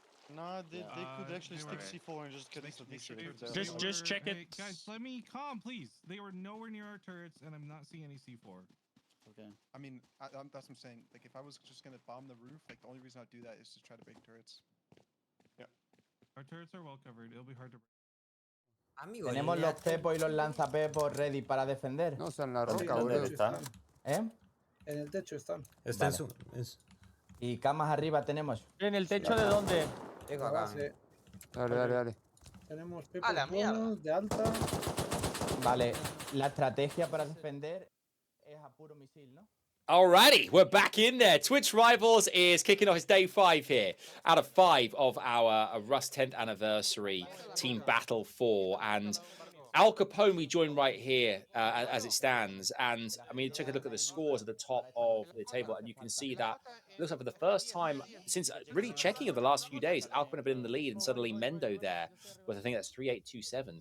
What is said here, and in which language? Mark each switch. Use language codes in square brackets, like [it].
[en] No, they could actually stick C4 and just get us the Just check it. Hey, guys, let me calm, please. They were nowhere near our turrets, and I'm not seeing any C4. Okay. I mean, that's what I'm saying. Like, if I was just gonna bomb the roof, like, the only reason I'd do that is to try to break turrets. Yeah. Our turrets are well covered. It'll be hard to break. [es] Tenemos los pepos y los lanzapepos ready para defender. No, están en la roca, boludo. ¿Eh? En el techo están. Está Vale. ¿Y camas arriba tenemos? ¿En el techo de dónde? Tengo acá. Dale. Tenemos pepos ¡A la mierda! buenos, de alta. Vale, la estrategia para defender es a puro misil, ¿no? [en] Alrighty, we're back in there. Twitch Rivals is kicking off its day 5 here, out of 5 of our Rust 10th anniversary Team Battle 4. And Al Capone, we join right here as it stands. And I mean, took a look at the scores at the top of the table, and you can see that it looks like for the first time since really checking of the last few days, Al Capone have been in the lead, and suddenly Mendo there with I think that's 3827.